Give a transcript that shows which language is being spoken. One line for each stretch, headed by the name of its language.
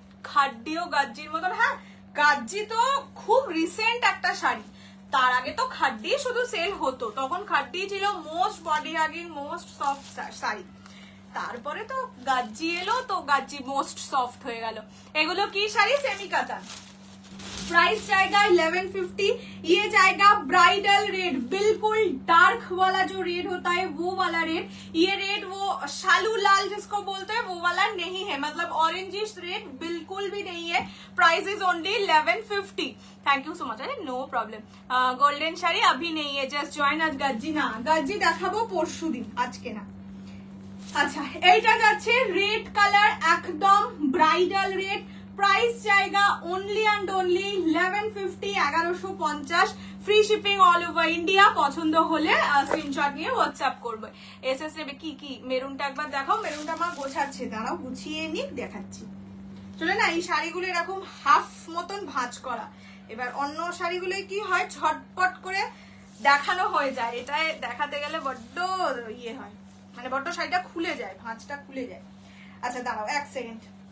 Bangla: খাড্ডিও গাজ্জির মতন। হ্যাঁ, গাজ্জি তো খুব রিসেন্ট একটা শাড়ি, তার আগে তো খাড্ডি শুধু সেল হতো, তখন খাড্ডি ছিল most body hugging most soft sari. তারপরে তো গাজ্জি এলো, তো গাজ্জি মোস্ট সফট হয়ে গেল। এগুলো কি শাড়ি? সেমি কাতান।
Hindi: प्राइस जाएगा 1150। ये जाएगा ब्राइडल रेड, बिल्कुल डार्क वाला जो रेड होता है वो वाला रेड। ये रेड वो शालू लाल जिसको बोलते हैं वो वाला नहीं है, मतलब ऑरेंजिश रेड बिल्कुल भी नहीं है।
English: Price is only 1150। Thank you so much. अरे no problem.
Hindi: गोल्डन শাড়ি अभी नहीं है, जस्ट जॉइन।
Bangla: आज গাজ্জি না, গাজ্জি দেখাবো পরশুদিন, আজকে না। আচ্ছা, এইটা যাচ্ছে রেড কালার, একদম ব্রাইডাল রেড।
Hindi: प्राइस जाएगा
English: only and only
Hindi: 1150, 1150।
English: Free shipping all over India.
Bangla: পছন্দ হলে স্ক্রিনশট নিয়ে হোয়াটসঅ্যাপ করবে। এসএস নেবে কি কি? মেরুনটা একবার দেখাও, মেরুনটা আমার গোছাচ্ছে, দাঁড়াও গুছিয়ে নিক, দেখাচ্ছি। চলে না এই শাড়িগুলো এরকম হাফ মতন ভাঁজ করা, এবার অন্য শাড়িগুলো কি হয় ঝটপট করে দেখানো হয়ে যায়, এটাই দেখাতে গেলে বড্ড ইয়ে হয়, মানে বড্ড শাড়িটা খুলে যায়, ভাঁজটা খুলে যায়। আচ্ছা দাঁড়াও এক সেকেন্ড।